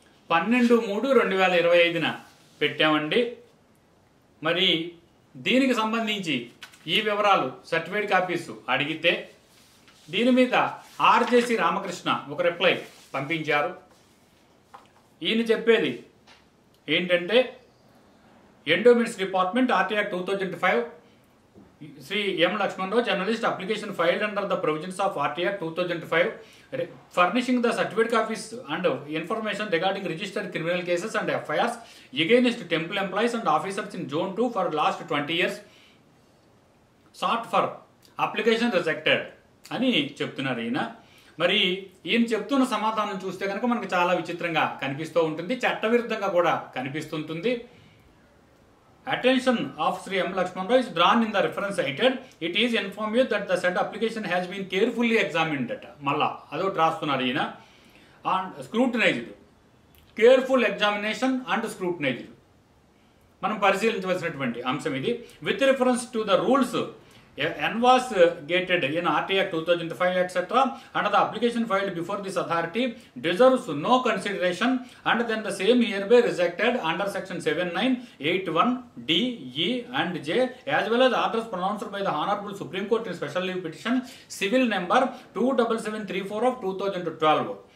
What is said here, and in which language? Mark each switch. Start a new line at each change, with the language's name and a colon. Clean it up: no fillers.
Telugu: 12/3/2025 పెట్టామండి. మరి దీనికి సంబంధించి ఈ వివరాలు సర్టిఫైడ్ కాపీస్ అడిగితే దీని మీద ఆర్జేసి రామకృష్ణ ఒక రిప్లై పంపించారు. ఈయన చెప్పేది ఏంటంటే,
English: Endowments department RT Act 2005 Sri M. Lakshman Rao, journalist, application filed under the provisions of RT Act 2005 furnishing the certificate copies and information regarding registered criminal cases and FIRs against temple employees and officers in Zone 2 for last 20 years. Sought for application rejected
Telugu: అని చెప్తున్నారు ఈయన. మరి ఈయన చెప్తున్న సమాధానం చూస్తే కనుక మనకు చాలా విచిత్రంగా కనిపిస్తూ ఉంటుంది, చట్టవిరుద్ధంగా కూడా కనిపిస్తుంటుంది.
English: Attention of Sri M. Lakshman Rao is drawn in the reference cited. It is informed you that the said application has been carefully examined.
Telugu: మళ్ళా అదొకటి రాస్తున్నారు ఈయన.
English: and scrutinised, careful examination and scrutinised
Telugu: మనం పరిశీలించవలసినటువంటి అంశం ఇది.
English: With reference to the rules envasgated in RT Act 2005 etc. under the application filed before this authority deserves no consideration and then the same hereby rejected under section 7981 D, E and J as well as orders pronounced by the Honorable Supreme Court in special leave petition civil number 27734 of 2012.